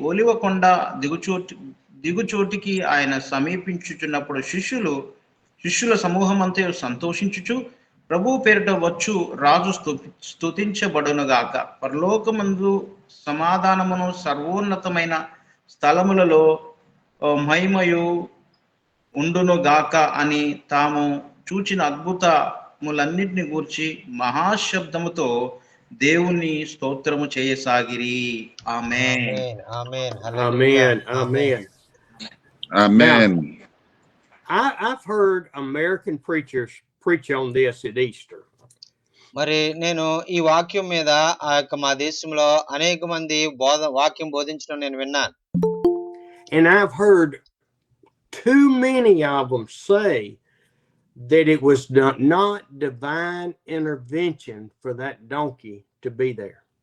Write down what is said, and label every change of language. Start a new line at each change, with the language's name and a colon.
Telugu: ఒలివకొండ దిగుచోటికి ఆయన సమీపించుచున్నప్పుడు శిష్యుల సమూహమంతా సంతోషించుచు, ప్రభు పేరిట వచ్చు రాజు స్తుతించబడునుగాక, పరలోకమందు సమాధానమును సర్వోన్నతమైన స్థలములలో మహిమయు ఉండునుగాక అని తాము చూచిన అద్భుతములన్నిటిని గూర్చి మహాశబ్దముతో దేవుని స్తోత్రము చేయసాగిరి. ఆమేన్. ఆమేన్.
English: Amen. Amen. Amen. I've heard American preachers preach on this at Easter.
Telugu: మరి నేను ఈ వాక్యం మీద మా దేశంలో అనేక మంది వాక్యం బోధించడం నేను విన్నాను.
English: And I've heard too many of them say that it was not divine intervention for that donkey to be there.